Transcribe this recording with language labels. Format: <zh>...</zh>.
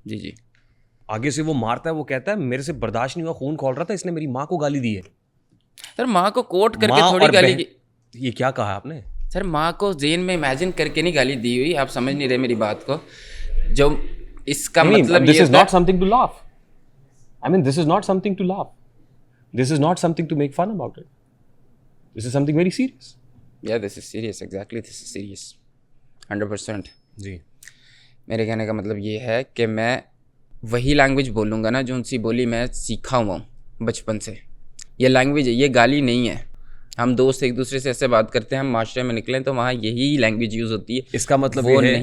<hi>जी जी। आगे से वो मारता है, वो कहता है मेरे से बर्दाश्त नहीं हुआ, खून खौल रहा था, इसने मेरी माँ को गाली दी है। सर माँ को कोट करके थोड़ी गाली की। ये क्या कहा आपने? सर माँ को जेन में इमेजिन करके नहीं गाली दी हुई। आप समझ नहीं रहे मेरी बात को। जो इसका मतलब</hi> <en>This is not something to laugh. I mean, this is not something to laugh. This is not something to make fun about it. This is something very serious. Yeah, this is serious. Exactly, this is serious. 100%.</en> <hi>जी। मेरे कहने का मतलब ये है कि मैं वही language बोलूँगा ना जो उनसी बोली मैं सीखा हुआ हूँ बचपन से। ये लैंग्वेज है, ये गाली नहीं है। हम दोस्त एक दूसरे से ऐसे बात करते हैं, हम माशरे में निकलें तो वहाँ यही लैंग्वेज यूज़ होती है। इसका मतलब वो ये है,</hi>